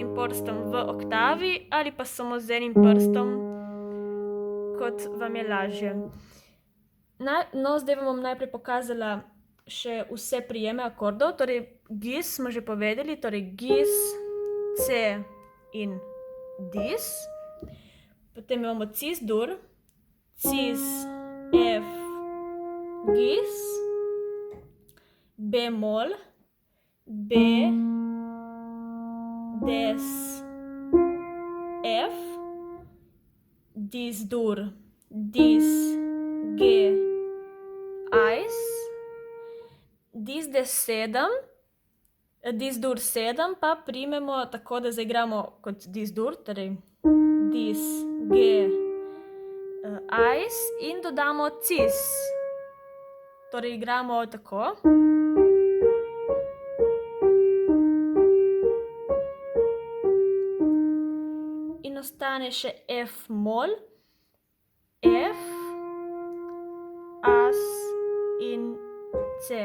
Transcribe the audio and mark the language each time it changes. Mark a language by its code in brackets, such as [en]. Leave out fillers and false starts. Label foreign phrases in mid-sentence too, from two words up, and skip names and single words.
[sl] prstom v oktavi ali pa samo z enim prstom, kot vam je lažje. No, zdaj vam bom najprej pokazala še vse prijeme akordov. Torej, Gis smo že povedali, torej Gis, C in Dis. Potem imamo Cis-dur, Cis, F, Gis, B-mol, B, Des, F, Dis-dur, Dis, G, Ais, Dis-des 7, Dis-dur 7 pa primemo tako, da zaigramo kot Dis-dur, torej Dis, G, Ais in dodamo Cis. Torej, igramo tako. In ostane še F-mol, F, As in C.